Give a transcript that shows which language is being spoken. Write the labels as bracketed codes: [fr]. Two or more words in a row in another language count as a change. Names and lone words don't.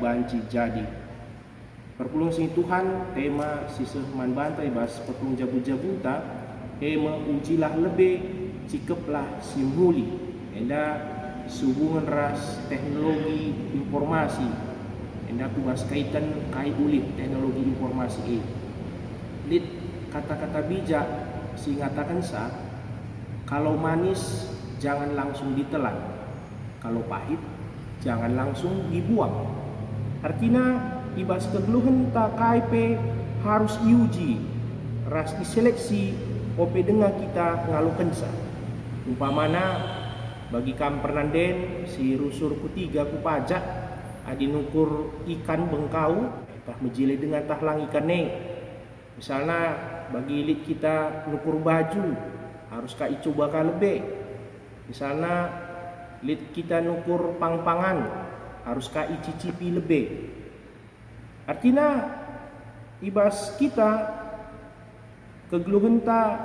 [btx] banci jadi perpulung sing Tuhan tema siseh man banta ibas perpulung jabu-jabuta tema ujilah lebih cikeplah simuli enda hubungan ras teknologi informasi enda kubas kaitan kai ulit teknologi informasi lit kata-kata bijak si ngatakan sa [id] kalau manis jangan langsung ditelan kalau pahit jangan langsung dibuang [btx] artinya ibas kegeluhan tak kaipe harus diuji ras diseleksi ope dengar kita ngalukan sa umpamana bagi kam pernanden si rusur kutiga ku pajak adi nukur ikan bengkau tah mejile dengan tah lang ikan neng misalnya bagi lit kita nukur baju harus ka icoba ka lebih misalnya lit kita nukur pang-pangan harus ka icicipi lebih artinya ibas kita kegeluhan ta